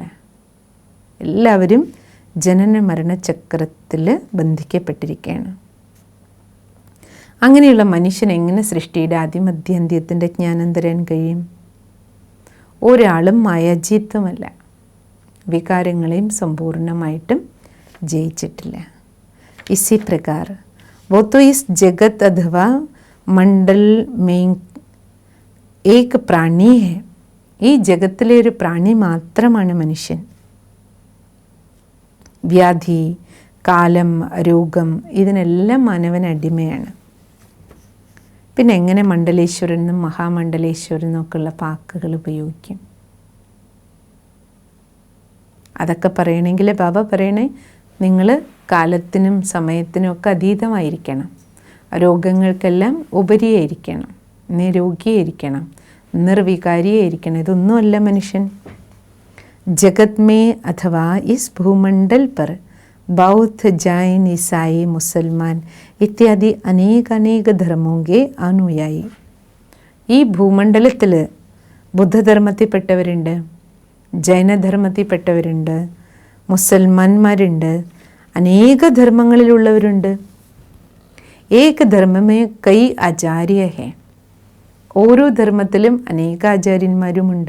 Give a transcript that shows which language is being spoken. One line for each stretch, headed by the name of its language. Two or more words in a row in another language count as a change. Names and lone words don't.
Malayalam: എല്ലാവരും ജനന മരണ ചക്രത്തിൽ ബന്ധിക്കപ്പെട്ടിരിക്കുകയാണ്. അങ്ങനെയുള്ള മനുഷ്യൻ എങ്ങനെ സൃഷ്ടിയുടെ ആദിമധ്യാന്ത്യത്തിൻ്റെ ജ്ഞാനം തരാൻ കഴിയും? ഒരാളും മായാജീത്വമല്ല, വികാരങ്ങളെയും സമ്പൂർണ്ണമായിട്ടും ജയിച്ചിട്ടില്ല.
Hindi: इसी प्रकार वो तो इस जगत अथवा मंडल में एक प्राणी है.
Malayalam: ഈ ജഗത്തിലെ ഒരു പ്രാണി മാത്രമാണ് മനുഷ്യൻ. വ്യാധി, കാലം, രോഗം ഇതിനെല്ലാം മാനവൻ അടിമയാണ്. പിന്നെ എങ്ങനെ മണ്ഡലേശ്വരനും മഹാമണ്ഡലേശ്വരനും ഒക്കെയുള്ള വാക്കുകൾ ഉപയോഗിക്കും? അതൊക്കെ പറയണമെങ്കിൽ ബാബ പറയണേ, നിങ്ങൾ കാലത്തിനും സമയത്തിനും ഒക്കെ അതീതമായിരിക്കണം, രോഗങ്ങൾക്കെല്ലാം ഉപരിയായിരിക്കണം, നിരോഗിയായിരിക്കണം, നിർവികാരിയായിരിക്കണം. ഇതൊന്നുമല്ല മനുഷ്യൻ.
Hindi: जगत में अथवा इस भूमंडल पर बौद्ध, जैन, ईसाई, मुसलमान इत्यादि अनेक धर्मों के अनुयायी.
Malayalam: ഈ ഭൂമണ്ഡലത്തിൽ ബുദ്ധധർമ്മത്തിൽപ്പെട്ടവരുണ്ട്, ജൈനധർമ്മത്തിൽപ്പെട്ടവരുണ്ട്, മുസൽമാന്മാരുണ്ട്, അനേക ധർമ്മങ്ങളിലുള്ളവരുണ്ട്.
Hindi: एक धर्म में कई आचार्य हैं.
Malayalam: ഓരോ ധർമ്മത്തിലും അനേക ആചാര്യന്മാരുമുണ്ട്.